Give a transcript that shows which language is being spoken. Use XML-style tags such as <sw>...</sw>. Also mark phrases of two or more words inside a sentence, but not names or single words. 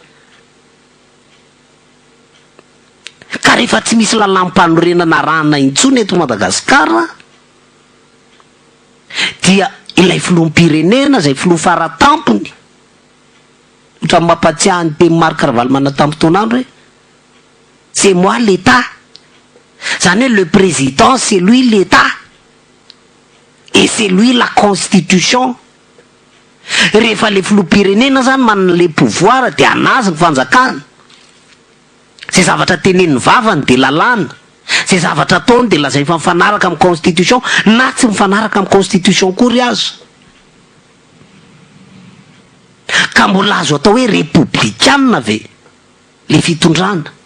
<mg>Ka rehefa tsy misy lalam-panorenana arahana intsony eto Madagasikara, dia ilay filoham-pirenena zay filoha faratampony, ohatry mampatsiahy ny teny Marc Ravalomanana tampon-taonandro hoe</mg> <fr>c'est moi l'État.</fr> <mg>Zany hoe</mg> <fr>le président c'est lui l'État et c'est lui la constitution.</fr> <mg>Rehefa le filoham-pirenena zany manana</mg> <fr>le pouvoir</fr> <mg>de anazy ny fanjakana, zay zavatra teneniny vavany de lalàna, zay zavatra ataony de lazay fa mifanaraka amin'ny constitution na tsy mifanaraka amin'ny constitution kory aza. Ka mbola azo atao hoe républicaine ve le fitondrana?</mg>